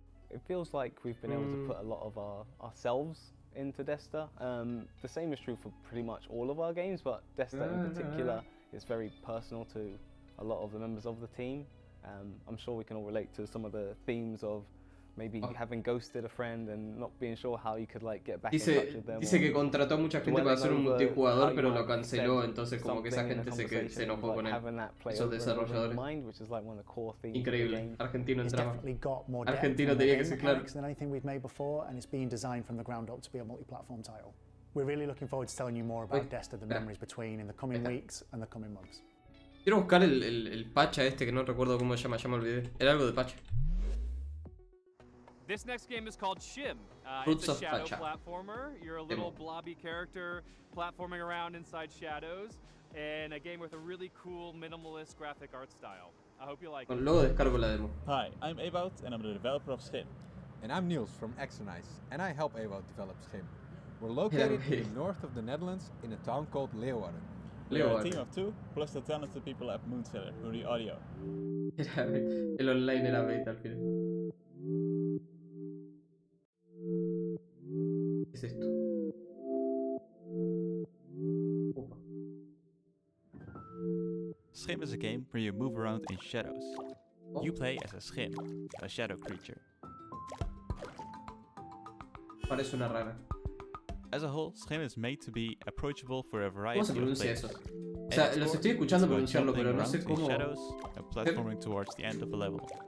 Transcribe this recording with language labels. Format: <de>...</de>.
<en>It feels like we've been able to put a lot of ourselves into Desta. The same is true for pretty much all of our games, but Desta in particular is very personal to a lot of the members of the team. I'm sure we can all relate to some of the themes of maybe having ghosted a friend and not being sure how you could like get back in touch with them.</en> <es>Dice que contrató a mucha gente para hacer un multijugador, pero lo canceló, entonces como que esa gente se enojó con él, esos desarrolladores. Increíble, argentino en drama. Argentino tenía que ser claro.</es> <en>Than anything we've made before, and it's been designed from the ground up to be a multi-platform title. We're really looking forward to telling you more about Desta, the memories between in the coming weeks and the coming months.</en> <es>Quiero buscar el pacha este que no recuerdo cómo se llama, ya me olvidé. Era algo de pacha.</es> <en>This next game is called Shim. Fruits It's a of shadow Pacha. platformer. You're a little blobby character platforming around inside shadows, and a game with a really cool minimalist graphic art style. I hope you like it.</en> <es>Luego descargo la demo.</es> <en>Hi, I'm Ewout and I'm the developer of Schim. And I'm Niels from Exonice, and I help Ewout develop Schim. We're located in the north of the Netherlands in a town called Leeuwarden. We're a team of 2, plus the talented people at Moonseller, who do the audio.</en> <es>El online era beta al final. ¿Qué es esto? Opa. Schim is a game where you move around in shadows. You play as a Schim, a shadow creature. Parece una rara.</es> <en>As a whole, Schim is made to be approachable for a variety</en> <es>¿Cómo se</es> <en>of</en> <es>pronuncia</es> <en>players.</en> <es>eso? O sea, los estoy escuchando pronunciarlo, pero no sé cómo.</es> <en>Shadows and platforming towards the end of a level.</en>